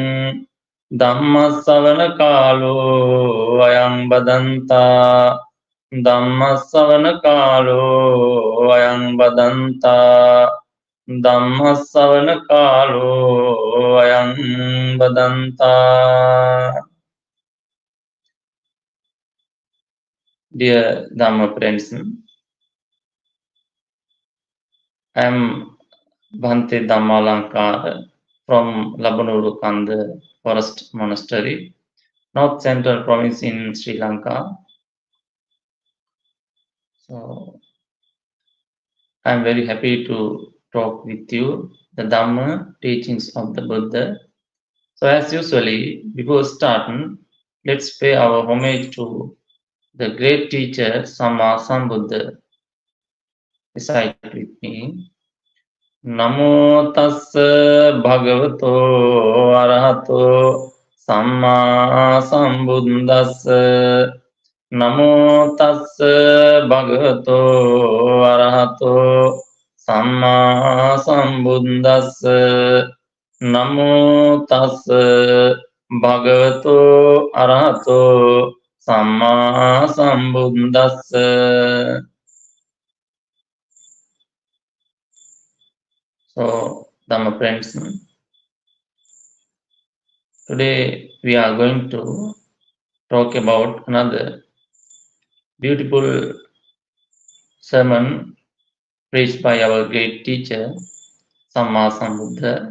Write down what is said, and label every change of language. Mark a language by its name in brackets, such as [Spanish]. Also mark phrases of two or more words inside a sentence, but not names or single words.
[Pali] dhammāssavanakālo ayam badantā dhammāssavanakālo ayam badantā dhammāssavanakālo ayam badantā. [English] Dear Dhamma friends, I am Bhante Dhammālankara from Labanurukanda Forest Monastery, North Central Province in Sri Lanka. So I am very happy to talk with you the Dhamma teachings of the Buddha. So as usually, before starting, let's pay our homage to the great teacher Samma Sambuddha. Recite with me. [Pali] Namo tassa bhagavato arahato samma sambuddhassa. Namo tassa bhagavato arahato samma sambuddhassa. Namo tassa bhagavato arahato samma sambuddhassa. [English] So, Dhamma friends, today we are going to talk about another beautiful sermon preached by our great teacher, Samma Sambuddha.